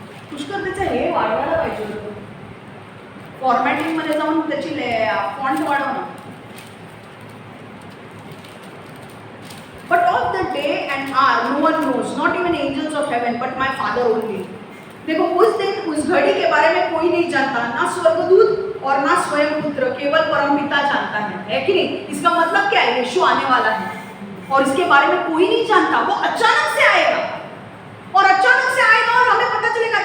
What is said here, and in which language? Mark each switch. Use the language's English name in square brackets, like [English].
[Marathi] पुष्कळ त्याचं हे वाढवायला पाहिजे होतं, फॉर्मॅटिंग मध्ये जाऊन त्याची फॉन्ट वाढवणं। [English] But of the day and hour no one knows, not even angels of heaven, but my Father only. [Hindi] देखो, उस दिन उस घड़ी के बारे में कोई नहीं जानता, ना स्वर्गदूत और ना स्वयं पुत्र, केवल परमपिता जानता है कि नहीं। इसका मतलब क्या है, यीशु आने वाला है और इसके बारे में कोई नहीं जानता। वो अचानक से आएगा और अचानक से आएगा और हमें पता चलेगा।